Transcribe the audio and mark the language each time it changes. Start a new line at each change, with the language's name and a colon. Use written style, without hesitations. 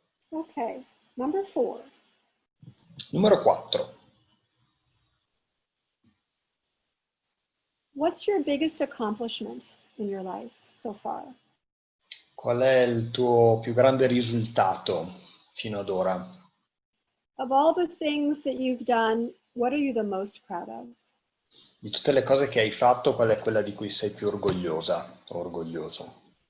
English: Okay, number 4.
Italian: Numero 4.
English: What's your biggest accomplishment in your life so far?
Italian: Qual è il tuo più grande risultato fino ad ora?
English: Of all the things that you've done, what are you the most proud of?
Italian: Di tutte le cose che hai fatto, qual è quella di cui sei più orgogliosa o orgoglioso?